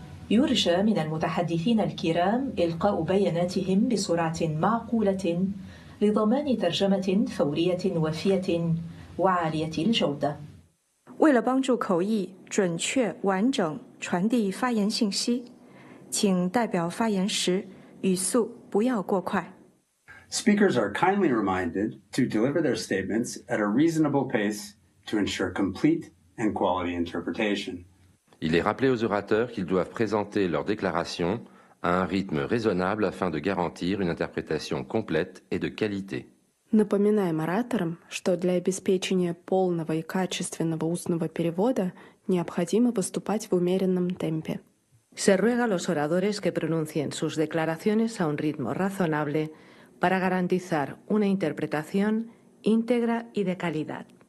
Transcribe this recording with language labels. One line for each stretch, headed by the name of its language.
Arabic: يرجى من المتحدثين الكرام إلقاء بياناتهم بسرعة معقولة لضمان ترجمة فورية وافية وعالية الجودة.
Chinese: 为了帮助口译准确完整传递发言信息，请代表发言时语速不要过快。
English: Speakers are kindly reminded to deliver their statements at a reasonable pace to ensure complete and quality interpretation.
French: Il est rappelé aux orateurs qu'ils doivent présenter leur déclaration à un rythme raisonnable afin de garantir une interprétation complète et de qualité.
Russian: Напоминаем ораторам, что для обеспечения полного и качественного устного перевода необходимо выступать в умеренном темпе.
Spanish: Se ruega a los oradores que pronuncien sus declaraciones a un ritmo razonable para garantizar una interpretación íntegra y de calidad.